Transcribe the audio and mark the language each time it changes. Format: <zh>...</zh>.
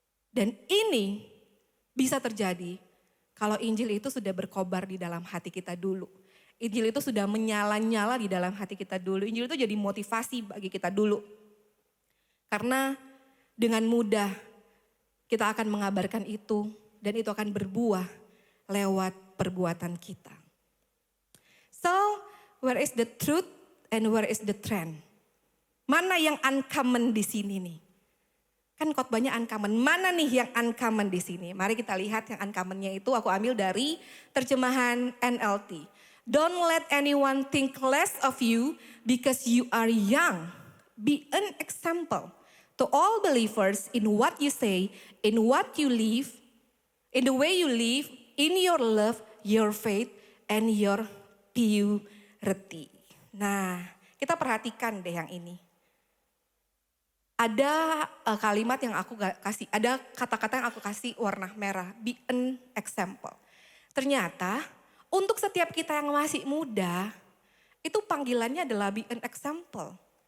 <id>Dan ini bisa terjadi kalau Injil itu sudah berkobar di dalam hati kita dulu. Injil itu sudah menyala-nyala di dalam hati kita dulu. Injil itu jadi motivasi bagi kita dulu. Karena dengan mudah kita akan mengabarkan itu dan itu akan berbuah lewat perbuatan kita.</id> <en>So, where is the truth and where is the trend?</en> <id>Mana yang uncommon di sini nih? Kan khotbahnya uncommon. Mana nih yang uncommon di sini? Mari kita lihat yang uncommonnya itu aku ambil dari terjemahan NLT.</id> <en>Don't let anyone think less of you because you are young. Be an example to all believers in what you say, in what you live, in the way you live, in your love, your faith, and your purity.</en> <id>Nah, kita perhatikan deh yang ini. Ada kalimat yang aku kasih, ada kata-kata yang aku kasih warna merah.</id> <en>Be an example.</en> <id>Ternyata Untuk setiap kita yang masih muda, itu panggilannya adalah</id> <en>be an example.</en>